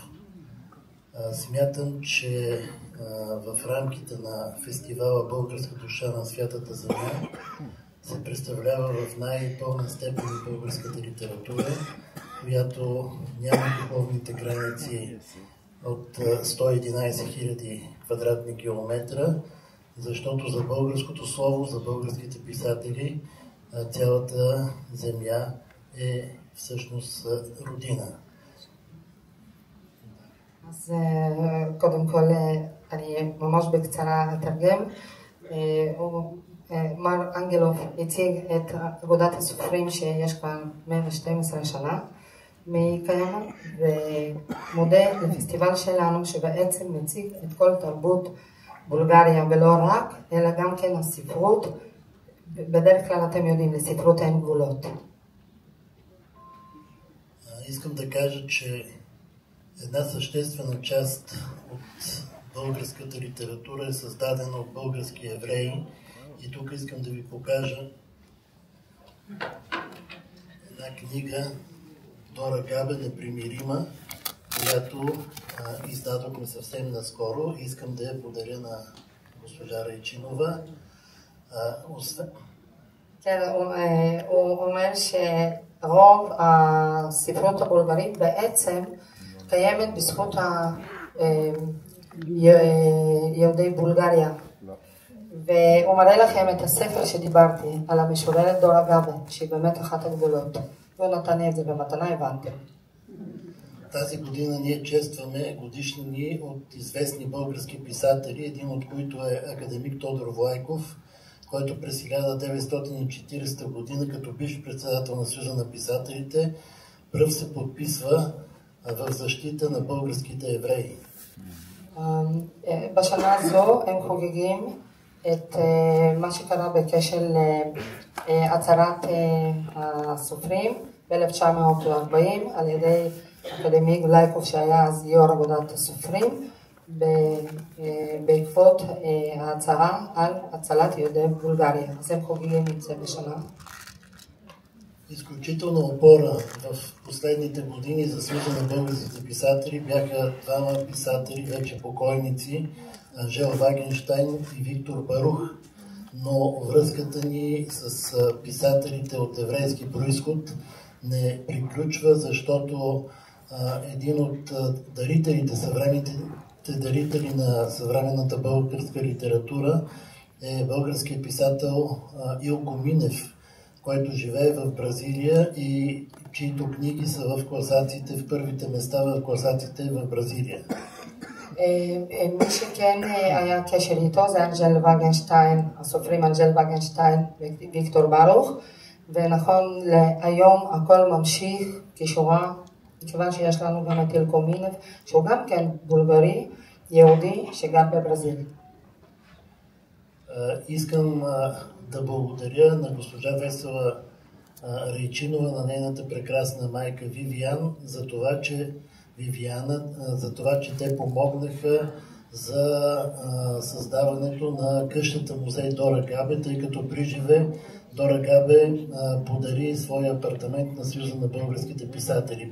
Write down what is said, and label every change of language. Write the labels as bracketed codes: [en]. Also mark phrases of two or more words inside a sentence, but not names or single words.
[bg] Смятам, че в рамките на фестивала Българска душа на святата земя се представлява в най-пълна степен и българската литература, която няма духовните граници от 111 000 квадратни километра, защото за българското слово, за българските писатели, цялата земя е всъщност родина. [he] אז קודם כל אני ממש בקצרה אתרגם. מר אנגלוב הציג את אגודת הסופרים שיש כבר 112 שנה מקיימת, ומודה לפסטיבל שלנו שבעצם מציג את כל תרבות בולגריה, ולא רק, אלא גם כן הספרות. בדרך כלל אתם יודעים, לספרות אין גבולות. [bg] Искам да кажа, че една съществена част от българската литература е създадена от български евреи. И тук искам да ви покажа една книга Дора Габе, Непримирима, която издадохме съвсем наскоро. Искам да я подаря на госпожа Райчинова. [he] הוא אומר שרוב הספרות הבולגרית בעצם קיימת בזכות יהודי בולגריה. והוא מראה לכם את הספר שדיברתי על המשוררת דורה גבה, שהיא באמת אחת הגדולות. והוא נתן את זה במתנה, הבנתם. [bg] Тази година ние честваме годишнини от известни български писатели, един от които е академик Тодор Влайков, който през 1940 година, като бивш председател на Съюза на писателите, пръв се подписва в защита на българските евреи. [he] בשנה הזו הם חוגגים את מה שקרה בקשר להצהרת הסופרים ב-1940 על ידי אקדמי גלייקוב שהיה אז יו"ר אגודת הסופרים בעקבות ההצהרה על הצלת יהודי בולגריה. אז הם חוגגים את זה בשנה. [bg] Изключителна опора в последните години за Съюза на българските писатели бяха двама писатели, вече покойници, Анжел Вагенщайн и Виктор Барух, но връзката ни с писателите от еврейски произход не приключва, защото един от дарителите, съвременните дарители на съвременната българска литература е българският писател Илко Минев, който живее в Бразилия и чието книги са в класациите, в първите места в класациите в Бразилия. [he] מי שכן היה קשר איתו זה אנג'ל וגנשטיין, הסופרים אנג'ל וגנשטיין וויקטור ברוך, ונכון להיום הכל ממשיך כשורה, מכיוון שיש לנו גם את אילקו מינב, שהוא גם כן בולגרי, יהודי, שגר בברזיל. [bg] Искам да благодаря на госпожа Весела Райчинова, на нейната прекрасна майка Вивиан, за това, че те помогнаха за създаването на къщата музей Дора Габе, тъй като при живе Дора Габе подари своя апартамент на Съюза на българските писатели.